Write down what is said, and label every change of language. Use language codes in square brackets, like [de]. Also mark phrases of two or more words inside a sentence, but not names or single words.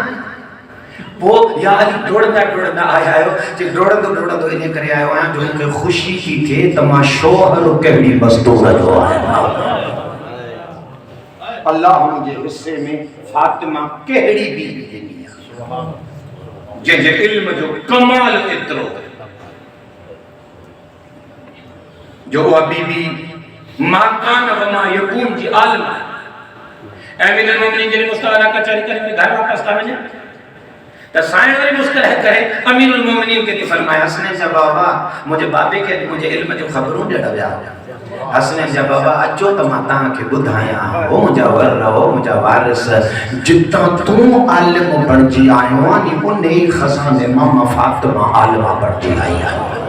[sd] पोइ या अली डोड़ंदा डोड़ंदा आया आहियो जे डोड़ंदो इन करे आयो आहियां जो मूंखे ख़ुशी थी थिए त मां शोहर कहिड़ी मज़दूर जो आहियां। अल्लाह मुंहिंजे हिस्से में फातिमा कहिड़ी बीवी ॾिनी आहे जंहिंजे इल्म जो कमाल एतिरो जो उहा बीबी [ar] ما كان وما يكون [sd] जी आलिम आहे। अमीरुल मोमिनीन जॾहिं मुस्ताला कचहरी करे घर वापस था वञनि त साईं वरी मुस्कुराए करे अमीरुल मोमिनीन खे फरमाया हसनैन जा बाबा मुंहिंजे बाबे खे मुंहिंजे इल्म जो ख़बरूं ॾियण विया। हसनैन जा बाबा अचो त मां तव्हांखे ॿुधायां हो मुंहिंजा वर हो मुंहिंजा वारिस जितां तूं आलिम बणिजी आयो आहे नी उन ई खज़ाने मां फातिमा आलिमा बणिजी आई आहे।